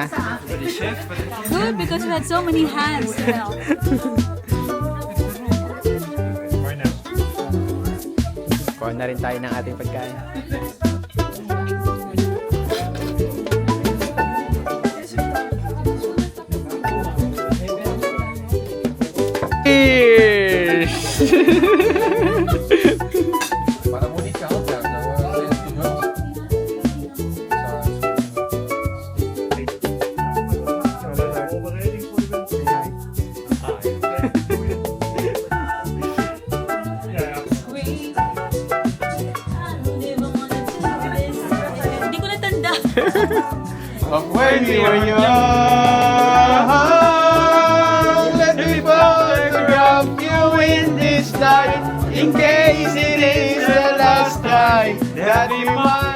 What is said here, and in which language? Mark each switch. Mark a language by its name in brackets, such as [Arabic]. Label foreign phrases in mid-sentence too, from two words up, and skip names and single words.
[English] Good, because we had so many hands to help. [Dutch] Mooi nou. [Filipino] Kuha na rin tayo ng ating pagkain. [English] Cheers! [Dutch] Voorbereiding voor de wedstrijd. Ja, ja. [Filipino] Hindi ko natanda. [English] When we were young, let me photograph you in this light, in case it is the last time that we